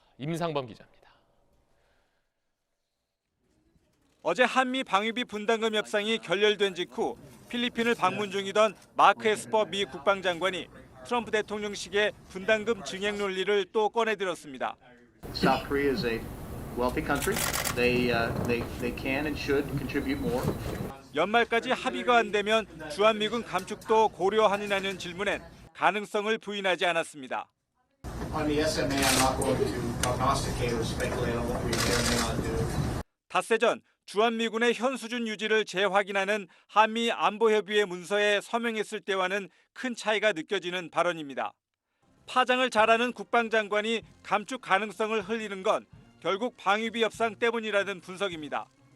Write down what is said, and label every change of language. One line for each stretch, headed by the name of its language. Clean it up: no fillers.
Korean: 임상범 기자입니다. 어제 한미 방위비 분담금 협상이 결렬된 직후 필리핀을 방문 중이던 마크 에스퍼 미 국방장관이 트럼프 대통령식의 분담금 증액 논리를 또 꺼내들었습니다.
English: South Korea is a wealthy country. They can and should contribute more.
Korean: 연말까지 합의가 안 되면 주한미군 감축도 고려하느냐는 질문엔 가능성을 부인하지 않았습니다.
English: On the SMA, I'm not going to prognosticate or speculate on what we may or may not do.
Korean: 닷새 전 주한미군의 현 수준 유지를 재확인하는 한미 안보협의회 문서에 서명했을 때와는 큰 차이가 느껴지는 발언입니다. 파장을 잘하는 국방장관이 감축 가능성을 흘리는 건 결국 방위비 협상 때문이라는 분석입니다.